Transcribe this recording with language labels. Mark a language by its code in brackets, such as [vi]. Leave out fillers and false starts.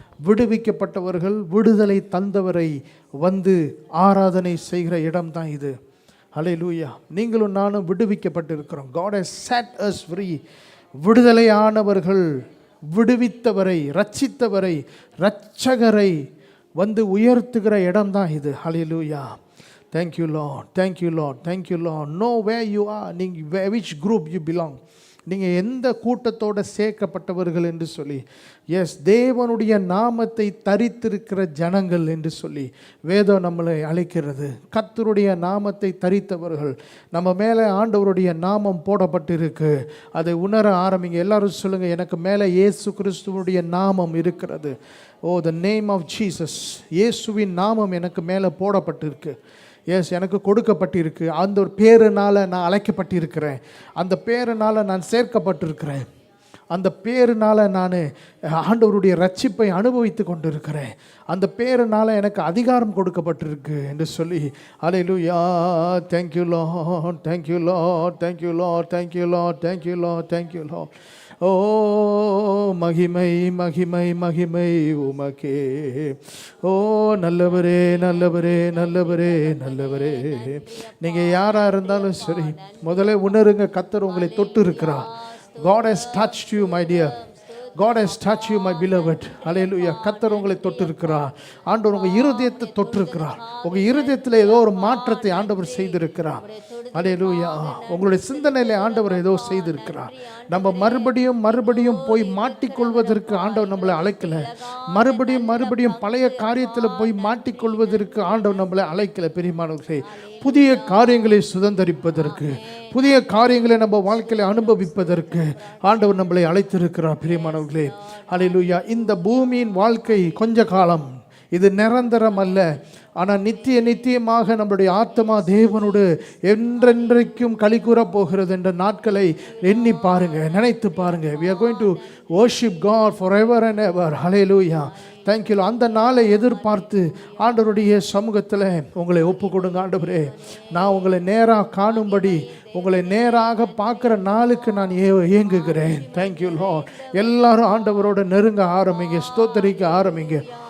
[ta] விடுவிக்கப்பட்டவர்கள், விடுதலை தந்தவரை வந்து ஆராதனை செய்கிற இடம் தான் இது. ஹல்லேலூயா. நீங்களும் நானும் விடுவிக்கப்பட்டிருக்கிறோம். [en] God has set us free. [ta] விடுதலையானவர்கள், விடுவித்தவரை, ரட்சித்தவரை, இரட்சகரை வந்து உயர்த்துகிற இடம் தான் இது. [en] Hallelujah. Thank you Lord, thank you Lord, thank you Lord. Know where you are, நீங்கள் which group you belong, [ta] நீங்கள் எந்த கூட்டத்தோடு சேர்க்கப்பட்டவர்கள் என்று சொல்லி. எஸ், தேவனுடைய நாமத்தை தரித்திருக்கிற ஜனங்கள் என்று சொல்லி வேதம் நம்மளை அழைக்கிறது. கர்த்தருடைய நாமத்தை தரித்தவர்கள், நம்ம மேலே ஆண்டவருடைய நாமம் போடப்பட்டிருக்கு. அதை உணர ஆரம்பிங்க. எல்லாரும் சொல்லுங்கள், எனக்கு மேலே இயேசு கிறிஸ்துவனுடைய நாமம் இருக்கிறது. ஓ, [en] The name of Jesus. [ta] இயேசுவின் நாமம் எனக்கு மேலே போடப்பட்டிருக்கு. எஸ், எனக்கு கொடுக்கப்பட்டிருக்கு. அந்த ஒரு பேருனால் நான் அழைக்கப்பட்டிருக்கிறேன். அந்த பேருனால் நான் சேர்க்கப்பட்டிருக்கிறேன். அந்த பேருனால் நான் ஆண்டவருடைய ரட்சிப்பை அனுபவித்து கொண்டிருக்கிறேன். அந்த பேருனால் எனக்கு அதிகாரம் கொடுக்கப்பட்டிருக்கு என்று சொல்லி. ஹல்லேலூயா. [en] Thank you Lord, thank you Lord, thank you Lord, thank you Lord, thank you Lord, thank you Lord. [ta] ஓ, மகிமை மகிமை மகிமை உமக்கே. ஓ, நல்லவரே நல்லவரே நல்லவரே நல்லவரே. நீங்கள் யாராக இருந்தாலும் சரி, முதல்ல உணருங்க, கர்த்தர் உங்களை தொட்டு இருக்கிறார். [en] God has touched you, my dear. God has touched you, my beloved. [ta] Hallelujah. கர்த்தர் உங்களை தொட்டு இருக்கிறார். ஆண்டவர் உங்கள் இருதயத்தை தொட்டு இருக்கிறார். உங்கள் இருதயத்தில் ஏதோ ஒரு மாற்றத்தை ஆண்டவர் செய்திருக்கிறார். ஹல்லேலூயா. உங்களுடைய சிந்தனையில் ஆண்டவர் ஏதோ செய்திருக்கிறார். நம்ம மறுபடியும் போய் மாட்டிக்கொள்வதற்கு ஆண்டவர் நம்மளை அழைக்கல. மறுபடியும் பழைய காரியத்தில் போய் மாட்டிக்கொள்வதற்கு ஆண்டவர் நம்மளை அழைக்கல. பெரியமானவர்களே, புதிய காரியங்களை சுதந்தரிப்பதற்கு, புதிய காரியங்களை நம்ம வாழ்க்கையில் அனுபவிப்பதற்கு ஆண்டவர் நம்மளை அழைத்திருக்கிறார். பிரியமானவர்களே, ஹல்லேலூயா. இந்த பூமியின் வாழ்க்கை கொஞ்ச காலம், இது நிரந்தரம் அல்ல. ஆனால் நித்தியமாக நம்முடைய ஆத்மா தேவனோடு என்றென்றைக்கும் களி கூற போகிறது என்ற நாட்களை எண்ணி பாருங்க, நினைத்து பாருங்க. [en] We are going to worship God forever and ever. Hallelujah. Thank you. [ta] அந்த நாளை எதிர்பார்த்து ஆண்டவருடைய சமூகத்தில் உங்களை ஒப்பு கொடுங்க. ஆண்டவரே, நான் உங்களை நேராக காணும்படி, உங்களை நேராக பார்க்குற நாளுக்கு நான் ஏங்குகிறேன். [en] Thank you Lord. [ta] எல்லாரும் ஆண்டவரோட நெருங்க ஆரம்பிங்க, ஸ்தோத்தரிக்க ஆரம்பிங்க.